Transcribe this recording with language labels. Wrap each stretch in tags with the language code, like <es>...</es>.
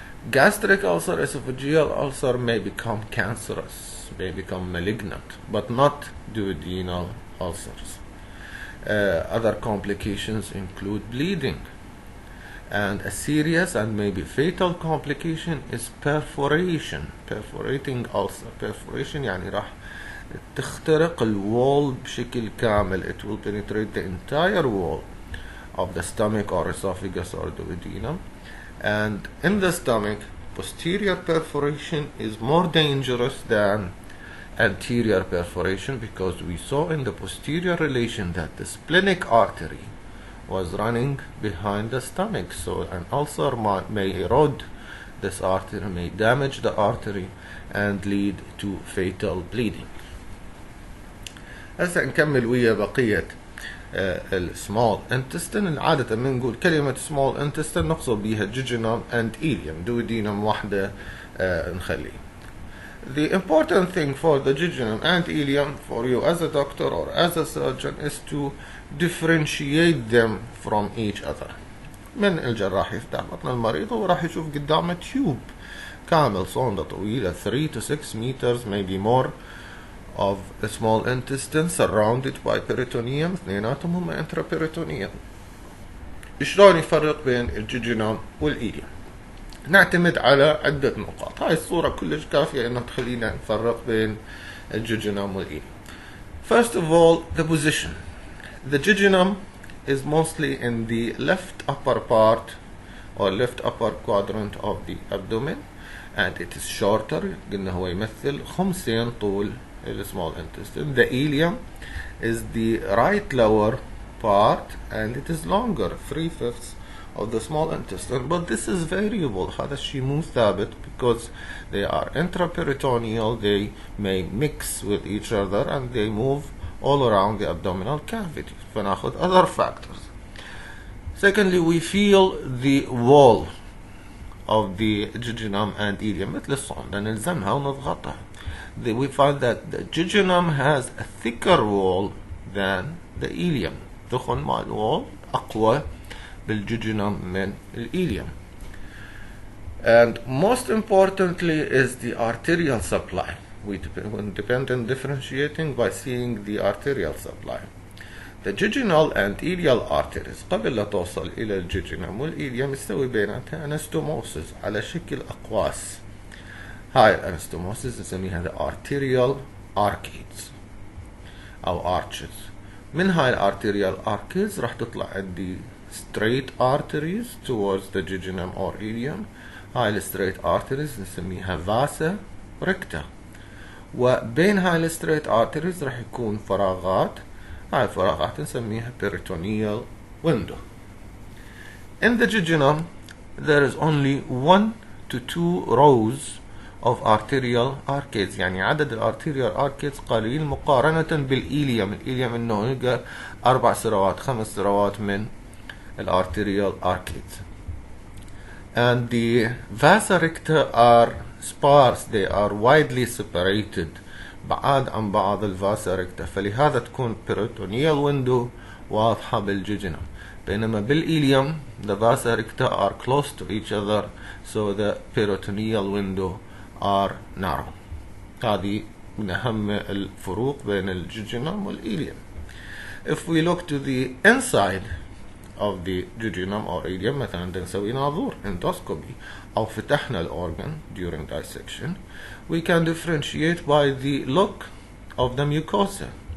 <en>Gastric ulcer, esophageal ulcer may become cancerous, may become malignant, but not duodenal ulcers. Other complications include bleeding, and a serious and maybe fatal complication is perforation. Perforating ulcer.</en> <ar>Perforation يعني راح تخترق الوول بشكل كامل.</ar> <en>It will penetrate the entire wall of the stomach or esophagus or duodenum. And in the stomach, posterior perforation is more dangerous than anterior perforation because we saw in the posterior relation that the splenic artery was running behind the stomach, so an ulcer may erode this artery, may damage the artery and lead to fatal bleeding.</en> <ar>هسه نكمل ويا بقية small intestine. عادة بنقول كلمة small intestine نقصد بيها jejunum and ileum. duodenum واحدة نخلي.</ar> <en>The important thing for the jejunum and ileum for you as a doctor or as a surgeon is to differentiate them from each other.</en> <ar>من الجراح يفتح بطن المريض وراح يشوف قدامه تيوب كامل صوندة طويلة 3 to 6 meters maybe more of the small intestine surrounded by peritoneum. اثنيناتهم هم intraperitoneum. شلون يفرق بين الججنوم والإيليوم؟ نعتمد على عدة نقاط. هاي الصورة كلش كافية إنه تخلينا نفرق بين الججنوم والإيليوم.</ar> <en>First of all, the position. The jejunum is mostly in the left upper part or left upper quadrant of the abdomen, and it is shorter.</en> <ar>قلنا هو يمثل خمسين طول small intestine.</ar> <en>The ileum is the right lower part and it is longer, 3/5 of the small intestine, but this is variable. هذا الشيء مو ثابت because they are intraperitoneal, they may mix with each other and they move all around the abdominal cavity. فناخذ other factors. Secondly, we feel the wall of the jejunum and ileum مثل الصوندا نلزمها ونضغطها. We find that the jejunum has a thicker wall than the ileum.</en> <ar>دخن مع الوول أقوى بالجejunum من ileum.</ar> <en>And most importantly is the arterial supply. We depend on differentiating by seeing the arterial supply.</en> <ar>The jejunal and ileal arteries قبل لا توصل إلى الجejunum والإيليوم يستوي بيناتها أنستوموسيس على شكل أقواس. هاي الأنستوموسيس نسميها the arterial arcades أو arches. من هاي الارتيريال arcades راح تطلع عندي straight arteries towards the jejunum or ileum. هاي ال straight arteries نسميها vasa recta. وبين هاي ال straight arteries راح يكون فراغات. هاي الفراغات نسميها peritoneal window.</ar> <en>In the jejunum there is only 1 to 2 rows of arterial arcades.</en> <ar>يعني عدد الارتيريال arcades قليل مقارنة بالإيليوم. الإيليوم انه يلقى 4 سروات 5 سروات من الارتيريال arcades.</ar> <en>And the vasa recta are sparse, they are widely separated بعاد عن بعض الفاسا ريكتا.</en> <ar>فلهذا تكون peritoneal window واضحة بالجejunum.</ar> <en>بينما بالإيليوم the vasa recta are close to each other, so the peritoneal window are narrow.</en> <ar>هذه من أهم الفروق بين الجejunum والإيليوم.</ar> <en>If we look to the inside of the jejunum or ileum مثلا نسوي ناظور endoscopy أو فتحنا الأورجن during dissection, we can differentiate by the look of the mucosa.</en>